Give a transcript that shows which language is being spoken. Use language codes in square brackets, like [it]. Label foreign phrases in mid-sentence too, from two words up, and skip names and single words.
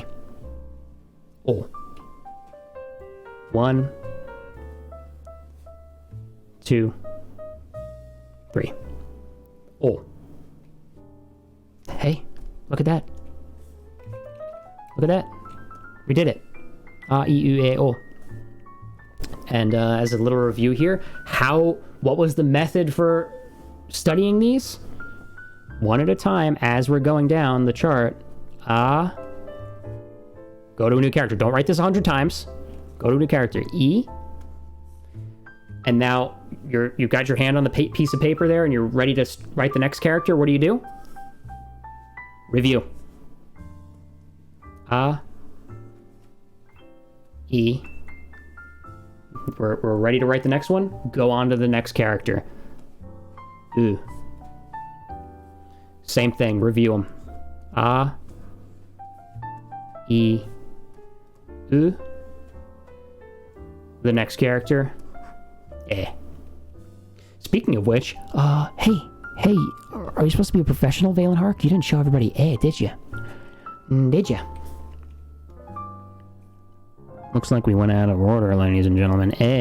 [en] O. 1, 2, 3. O. Hey, look at that. Look at that. We did it. [ja] A-I-U-E-O. [en] And as a little review here, what was the method for studying these? One at a time as we're going down the chart. Go to a new character. Don't write this 100 times. Go to a new character. E. And now you've got your hand on the piece of paper there and you're ready to write the next character. What do? Review. E. We're ready to write the next one. Go on to the next character. U. Same thing. Review them. [ja] E. U. [en] The next character. Eh. Speaking of which, hey, are you supposed to be a professional, Valen Hark? You didn't show everybody did you? Did you? Looks like we went out of order, ladies and gentlemen.